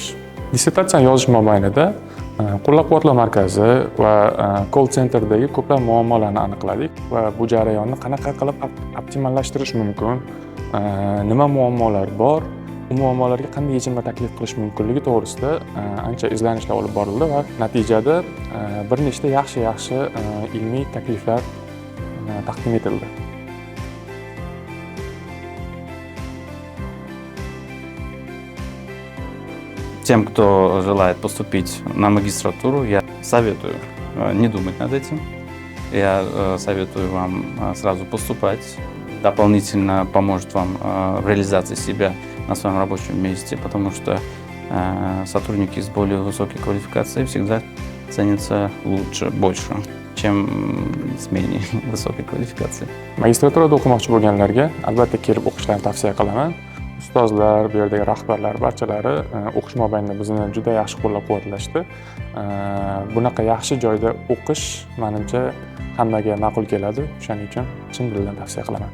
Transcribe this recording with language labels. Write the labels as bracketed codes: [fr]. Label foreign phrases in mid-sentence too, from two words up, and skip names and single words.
[uz] Dissertatsiyani yozish mobaynida qo'llab-quvvatlov markazi va [en] call centerdagi [uz] ko'plab muammolarni aniqladik va bu jarayonni qanaqa qilib optimallashtirish mumkin, nima muammolar bor, u muammolarga qanday yechimlar taklif qilish mumkinligi to'g'risida ancha izlanishlar olib borildi va natijada bir nechta yaxshi ilmiy takliflar taqdim etildi. [ru] Тем, кто желает поступить на магистратуру, я советую не думать над этим. Я советую вам сразу поступать. Дополнительно поможет вам в реализации себя на своем рабочем месте, потому что сотрудники с более высокой квалификацией всегда ценятся лучше, больше, чем с менее высокой квалификацией. [uz] Magistraturada o'qimoqchi bo'lganlarga albatta kelib o'qishlarini tavsiya qilaman. Ustozlar, bu yerdagi rahbarlar barchalari o'qish mobaynida bizni juda yaxshi qo'llab-quvvatlashdi. Bunaqa yaxshi joyda o'qish menimcha hammaga ma'qul keladi. Shuning uchun chin dildan tavsiya qilaman.